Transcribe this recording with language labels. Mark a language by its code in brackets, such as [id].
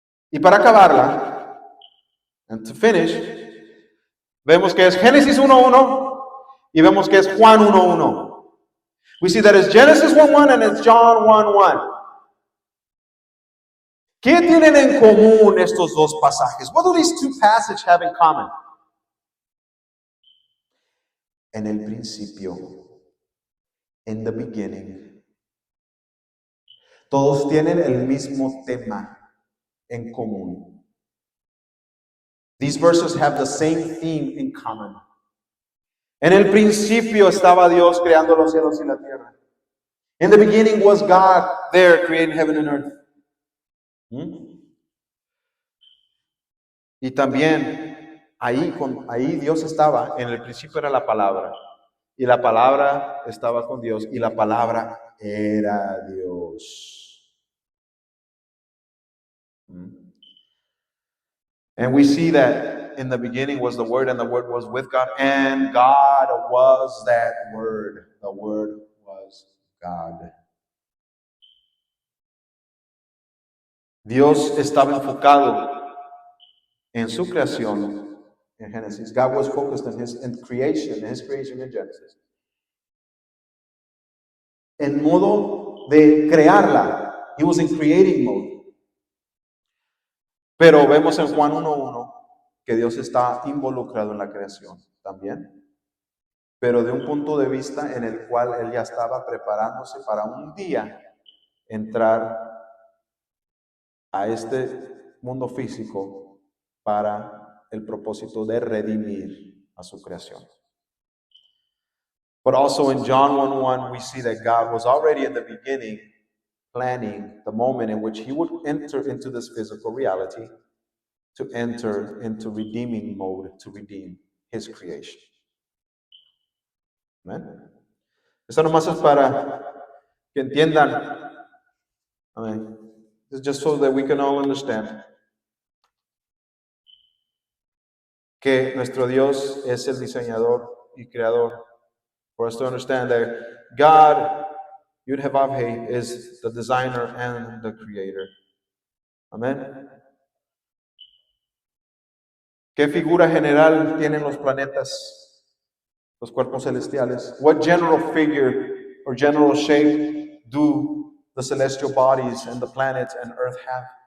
[es] Y para acabarla, [en] and to finish, [es] vemos que es Génesis 1:1 y vemos que es Juan 1:1. [en] We see that it's Genesis 1:1 and it's John 1:1. [es] ¿Qué tienen en común estos dos pasajes? [en] What do these two passages have in common? [es] En el principio, [en] in the beginning. [es] Todos tienen el mismo tema en común. [en] These verses have the same theme in common. [es] En el principio estaba Dios creando los cielos y la tierra. [en] In the beginning was God there creating heaven and earth. [es] Y también ahí Dios estaba, en el principio era la palabra. Y la palabra estaba con Dios y la palabra era Dios. [en] And we see that in the beginning was the Word, and the Word was with God, and God was that Word. The Word was God. [es] Dios estaba enfocado en su creación en Génesis. [en] God was focused on His creation in Genesis. [es] En modo de crearla. [en] He was in creating mode. [es] Pero vemos en Juan 1:1 que Dios está involucrado en la creación también, pero de un punto de vista en el cual Él ya estaba preparándose para un día entrar a este mundo físico para el propósito de redimir a su creación. [en] But also in John 1:1 we see that God was already in the beginning planning the moment in which He would enter into this physical reality to enter into redeeming mode, to redeem His creation. Amen. [es] Eso nomás es para que entiendan. Amen. [en] It's just so that we can all understand [es] que nuestro Dios es el diseñador y creador. [en] For us to understand that God, Yud-Heh-Vav-Heh, is the designer and the creator. Amen. [es] ¿Qué figura general tienen los planetas, los cuerpos celestiales? [en] What general figure or general shape do the celestial bodies and the planets and earth have?